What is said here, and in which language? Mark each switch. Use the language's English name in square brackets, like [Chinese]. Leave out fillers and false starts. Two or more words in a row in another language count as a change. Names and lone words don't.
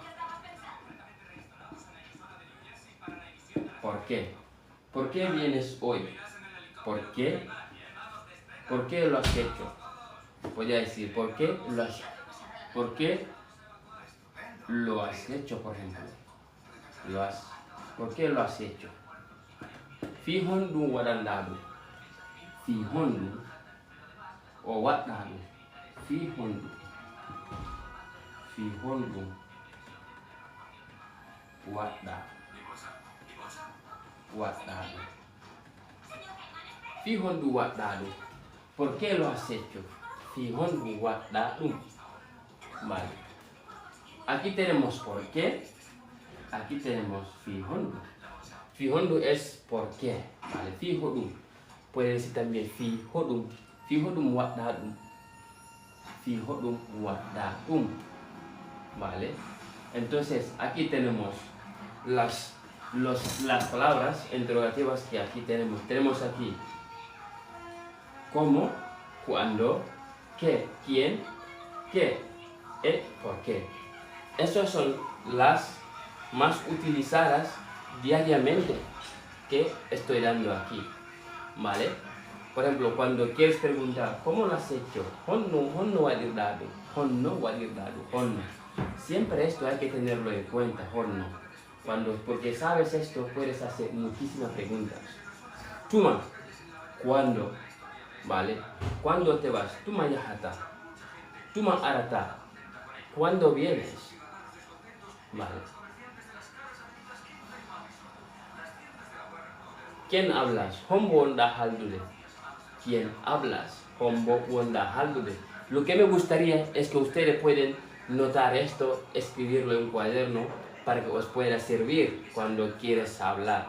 [Spanish] ¿Por qué? ¿Por qué vienes hoy? ¿Por qué? ¿Por qué lo has hecho? Podría decir, ¿por qué lo has hecho? ¿Por qué lo has hecho, por ejemplo? Lo has ¿Por qué lo has hecho? [Fula] Fi hondu wadandadu. Fi hondu o wadadu. Fi hondu. Fi hondu wadadu. Wadadu. Fi hondu wadadu. [Spanish] ¿Por qué lo has hecho? [Fula] Fi hondu wadadu. [Spanish] Vale. Aquí tenemos por qué. Aquí tenemos [Fula] fi hondu. Fi hondu [Spanish] es por qué. Vale. [Fula] Fi hondu. [Spanish] Puede decir también [Fula] fi hodum. Fi hodum wadadum. Fi hodum wadadum. [Spanish] Vale. Entonces aquí tenemos las palabras interrogativas que aquí tenemos. Tenemos aquí cómo, cuándo, qué, quién, qué, por qué. Esas son las más utilizadas diariamente que estoy dando aquí. ¿Vale? Por ejemplo, cuando quieres preguntar ¿cómo lo has hecho? [Fula] Honno wadirdadu. Honno wadirdadu. Honno. [Spanish] Siempre esto hay que tenerlo en cuenta, honno. Porque sabes esto, puedes hacer muchísimas preguntas. Tuma, ¿cuándo? ¿Vale? ¿Cuándo te vas? [Fula] Tuma yahata. Tuma arata. [Spanish] ¿Cuándo vienes? ¿Vale? ¿Quién hablas? [Fula] Hombo onda haldude. [Spanish] ¿Quién hablas? [Fula] Hombo onda haldude. [Spanish] Lo que me gustaría es que ustedes pueden notar esto, escribirlo en un cuaderno para que os pueda servir cuando quieres hablar.